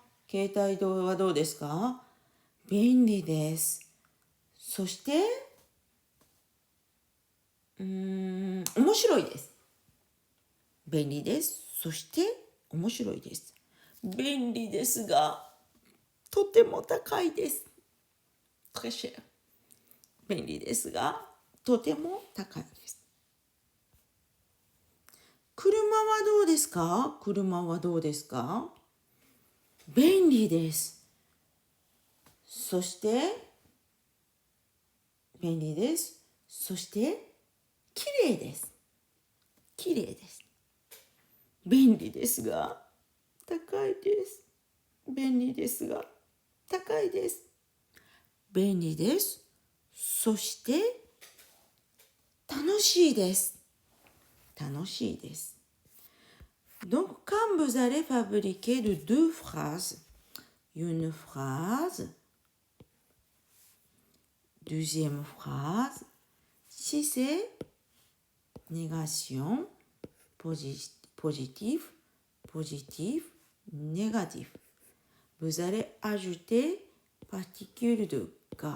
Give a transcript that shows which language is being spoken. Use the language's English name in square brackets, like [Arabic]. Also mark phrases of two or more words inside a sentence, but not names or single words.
[Japanese] 携帯はどうですか？便利です。そして面白いです。便利です。そして面白いです。便利ですが、とても高いです。 [French] très cher。 [Japanese] 便利ですが、とても高いです。車はどうですか？車はどうですか？便利です。そして、便利です。そして、きれいです。きれいです。便利ですが、高いです。便利ですが、高いです。便利です。そして、楽しいです。楽しいです。 [French] Donc, quand vous allez fabriquer de deux phrases, une phrase, deuxième phrase, si c'est négation, positif, positif, négatif, vous allez ajouter particule de ga.